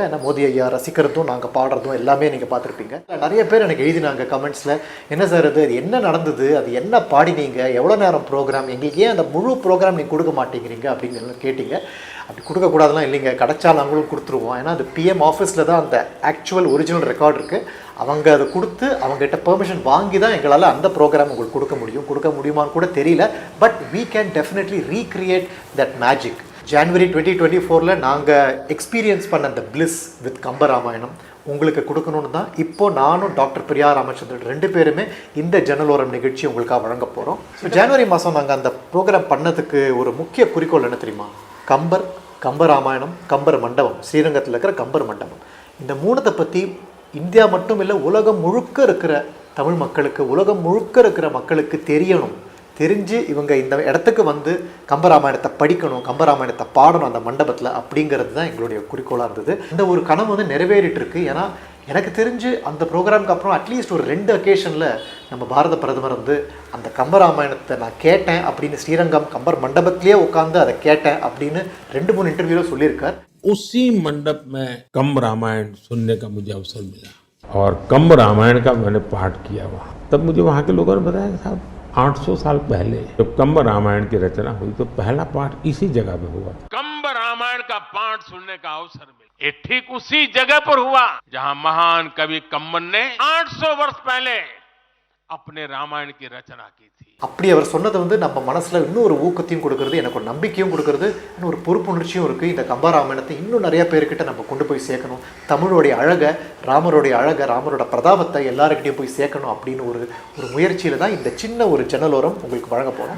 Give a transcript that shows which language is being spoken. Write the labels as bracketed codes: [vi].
[ta] ஏன்னா மோடி ஐயா ரசிக்கிறதும் நாங்கள் பாடுறதும் எல்லாமே நீங்கள் பார்த்துருப்பீங்க. நிறைய பேர் எனக்கு எழுதினாங்க கமெண்ட்ஸில், என்ன சார் அது என்ன நடந்தது, அது என்ன பாடினீங்க, எவ்வளோ நேரம் ப்ரோக்ராம், எங்களுக்கு ஏன் அந்த முழு ப்ரோக்ராம் நீங்கள் கொடுக்க மாட்டேங்கிறீங்க அப்படின்னு கேட்டிங்க. அப்படி கொடுக்கக்கூடாதுலாம் இல்லைங்க, கிடைச்சாலும் நாங்களும் கொடுத்துருவோம். ஏன்னா அது பிஎம் ஆஃபீஸில் தான் அந்த ஆக்சுவல் ஒரிஜினல் ரெக்கார்டு இருக்குது. அவங்க அதை கொடுத்து அவங்ககிட்ட பெர்மிஷன் வாங்கி தான் எங்களால் அந்த ப்ரோக்ராம் உங்களுக்கு கொடுக்க முடியும். கொடுக்க முடியுமான்னு கூட தெரியல. [en] But we can definitely recreate that magic. [ta] January 2024 நாங்கள் எக்ஸ்பீரியன்ஸ் பண்ண அந்த பிளிஸ் வித் கம்பராமாயணம் உங்களுக்கு கொடுக்கணும்னு தான் இப்போ நானும் டாக்டர் பிரியா ராமச்சந்திரன் ரெண்டு பேருமே இந்த ஜன்னலோரம் நிகழ்ச்சி உங்களுக்காக வழங்க போகிறோம். ஸோ ஜனவரி மாதம் நாங்கள் அந்த ப்ரோக்ராம் பண்ணதுக்கு ஒரு முக்கிய குறிக்கோள் என்ன தெரியுமா? கம்பராமாயணம், கம்பர் மண்டபம், ஸ்ரீரங்கத்தில் இருக்கிற கம்பர் மண்டபம், இந்த மூணத்தை பற்றி இந்தியா மட்டும் இல்லை, உலகம் முழுக்க இருக்கிற தமிழ் மக்களுக்கு, உலகம் முழுக்க இருக்கிற மக்களுக்கு தெரியணும். தெரிஞ்சு இவங்க இந்த இடத்துக்கு வந்து கம்பராமாயணத்தை படிக்கணும், கம்பராமாயணத்தை பாடணும் அந்த மண்டபத்தில், அப்படிங்கிறது தான் எங்களுடைய குறிக்கோளாக இருந்தது. இந்த ஒரு கனவு வந்து நிறைவேறிட்டு இருக்கு. ஏன்னா எனக்கு தெரிஞ்சு அந்த ப்ரோக்ராமுக்கு அப்புறம் அட்லீஸ்ட் ஒரு 2 அக்கேஷனில் நம்ம பாரத பிரதமர் வந்து அந்த கம்பராமாயணத்தை நான் கேட்டேன் அப்படின்னு ஸ்ரீரங்கம் கம்பர் மண்டபத்திலேயே உட்காந்து அதை கேட்டேன் அப்படின்னு 2-3 இன்டர்வியூவில் சொல்லியிருக்கார். [hi] उसी मंडप में कम्ब रामायण सुनने का मुझे अवसर मिला और कम्ब रामायण का मैंने पाठ किया वहाँ. तब मुझे वहाँ के लोगों ने बताया कि साहब 800 साल पहले जब कम्ब रामायण की रचना हुई तो पहला पाठ इसी जगह पे हुआ. कम्ब रामायण का पाठ सुनने का अवसर मिला. ये ठीक उसी जगह पर हुआ जहाँ महान कवि कम्बन ने 800 वर्ष पहले अपने रामायण की रचना की थी. [ta] அப்படி அவர் சொன்னது வந்து நம்ம மனசில் இன்னும் ஒரு ஊக்கத்தையும் கொடுக்குறது, எனக்கு ஒரு நம்பிக்கையும் கொடுக்குறது, இன்னும் ஒரு பொறுப்புணர்ச்சியும் இருக்குது. இந்த கம்பராமாயணத்தை இன்னும் நிறைய பேர்கிட்ட நம்ம கொண்டு போய் சேர்க்கணும். தமிழோடைய அழகை, ராமரோடைய அழகை, ராமரோட பிரதாபத்தை எல்லாருக்கிட்டையும் போய் சேர்க்கணும் அப்படின்னு ஒரு முயற்சியில் தான் இந்த சின்ன ஒரு ஜன்னலோரம் உங்களுக்கு வழங்க போகிறோம்.